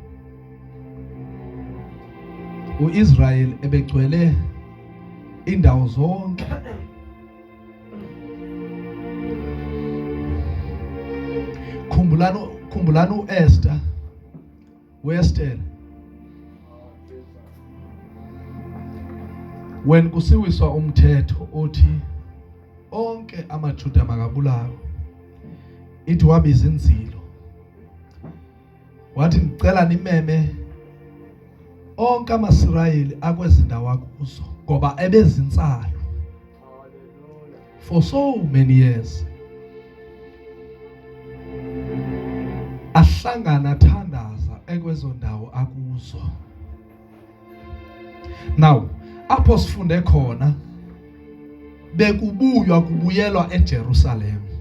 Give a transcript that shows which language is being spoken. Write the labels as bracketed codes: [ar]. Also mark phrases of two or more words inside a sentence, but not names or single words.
[zu] uIsrael ebegcwele indawo zonke. Khumbulani uEsther, uEsther. When kusiwiswa umthetho othi onke amaJuda makabulawe, ithi wabiza inzilo wathi ngicela nimeme onke amaSirayeli akwezindawo akuzo ngoba ebezintsalo [en] for so many years. [zu] Ahlangana athandaza ekwezo ndawo akuzo. [xh] Now apho sifunde khona kubuyelwa eJerusalem.